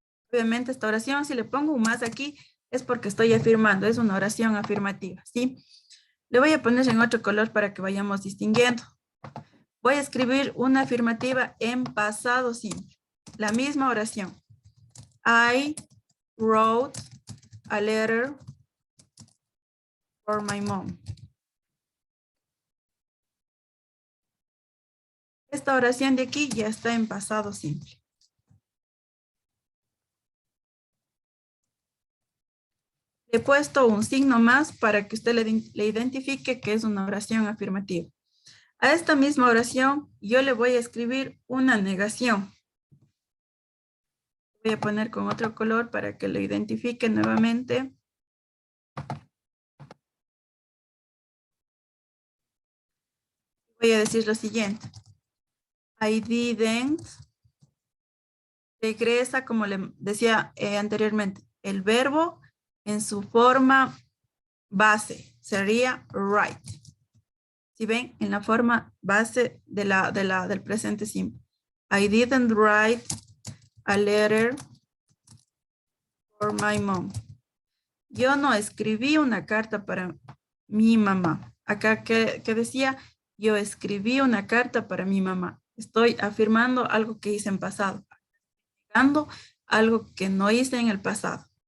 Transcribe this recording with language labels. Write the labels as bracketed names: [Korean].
[Spanish] Obviamente esta oración, si le pongo un más aquí, es porque estoy afirmando. Es una oración afirmativa, ¿sí? Le voy a poner en otro color para que vayamos distinguiendo. Voy a escribir una afirmativa en pasado simple. La misma oración. [English] I wrote a letter for my mom. [Spanish] Esta oración de aquí ya está en pasado simple. Le he puesto un signo más para que usted le identifique que es una oración afirmativa. A esta misma oración yo le voy a escribir una negación. Voy a poner con otro color para que lo identifique nuevamente. Voy a decir lo siguiente. [English] I didn't. [Spanish] Regresa, como le decía anteriormente, el verbo en su forma base. Sería write. Si ven, en la forma base del presente simple. [English] I didn't write a letter for my mom. [Spanish] Yo no escribí una carta para mi mamá. Acá que decía, yo escribí una carta para mi mamá. Estoy afirmando algo que hice en pasado. Negando algo que no hice en el pasado.